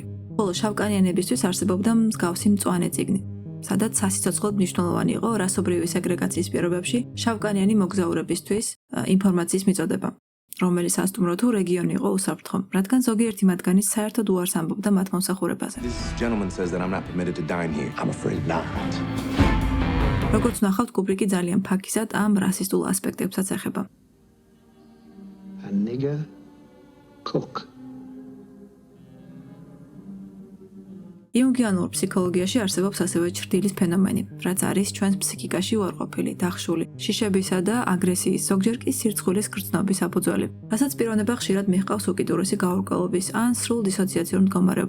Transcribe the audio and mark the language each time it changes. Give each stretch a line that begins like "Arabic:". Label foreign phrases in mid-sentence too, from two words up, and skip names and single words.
Georgian: ხოლო შავკანიანებისთვის არსებობდა მსგავსი მწვანე წიგნი, სადაც სასიცოცხლოდ მნიშვნელოვანი იყო რასობრივი სეგრეგაციის პირობებში შავკანიანი მოგზაურებისთვის ინფორმაციის მიწოდება, რომელი სასტუმრო თუ რეგიონი იყო უსაფრთხო, რადგან ზოგიერთი მათგანი საერთოდ უარს ამბობდა მათ მომსახურებაზე.
English: This gentleman says that I'm not permitted to dine here. I'm afraid not.
Georgian: როგორც ნახავთ, კუბრიკი ძალიან ფაქიზად ამ რასისტულ ასპექტებსაც ეხება.
English: A nigger cook.
Georgian: იუნგიანურ ფსიქოლოგიაში არსებობს ასევე ჩრდილის ფენომენი, რაც არის ჩვენს ფსიქიკაში უარყოფილი, დახშული, შიშებისა და აგრესიის, ზოგჯერ კი სირცხვილის გრძნობის საფუძველი, რასაც პიროვნება ხშირად მიჰყავს უკიდურესი გაურკვევლობის ან სრულ დისოციაციურ მდგომარეობამდე.